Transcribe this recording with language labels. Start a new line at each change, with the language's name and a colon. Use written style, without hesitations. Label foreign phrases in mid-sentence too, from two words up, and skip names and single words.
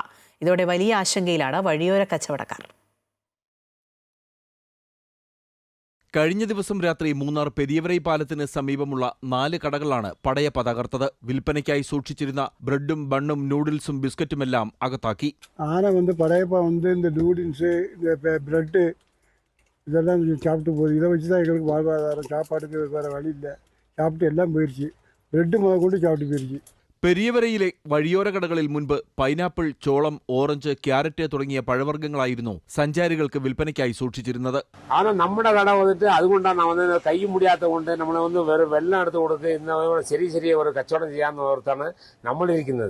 Malayalam: ഇതോടെ വലിയ ആശങ്കയിലാണ് വഴിയോര കച്ചവടക്കാർ. കഴിഞ്ഞ ദിവസം രാത്രി മൂന്നാർ പെരിയവരൈ പാലത്തിന് സമീപമുള്ള 4 കടകളാണ് പടയപ്പ തകർത്തത്. വിൽപ്പനയ്ക്കായി സൂക്ഷിച്ചിരുന്ന ബ്രെഡും ബണ്ണും നൂഡിൽസും ബിസ്ക്കറ്റുമെല്ലാം അകത്താക്കി.
Tamil: ആന പടയപ്പ இந்த நூடில்ஸு ப்ரெட்டு இதெல்லாம் சாப்பிட்டு போகுது. இதை வச்சு தான் எங்களுக்கு வாழ்வாதாரம். சாப்பாட்டுக்கு வேறு வழி இல்லை. சாப்பிட்டு எல்லாம் போயிடுச்சு.
Malayalam: ബ്രെഡ് മുതൽ കൊണ്ട് ചാപ്പിട്ട് പോയിരിക്കും. പെരിയവരയിലെ വഴിയോര കടകളിൽ മുൻപ് പൈനാപ്പിൾ, ചോളം, ഓറഞ്ച്, ക്യാരറ്റ് തുടങ്ങിയ പഴവർഗ്ഗങ്ങളായിരുന്നു സഞ്ചാരികൾക്ക് വിൽപ്പനയ്ക്കായി സൂക്ഷിച്ചിരുന്നത്. ஆனால் നമ്മുടെ കട വന്നിട്ട് അതുകൊണ്ടാണ് കൈ മുടിയാത്ത കൊണ്ട് നമ്മളെ വെള്ളം എടുത്ത് കൊടുത്ത് ഇന്ന ചെറിയ ഒരു കച്ചവടം ചെയ്യാമെന്ന് ഓർത്താണ് നമ്മളിരിക്കുന്നത്.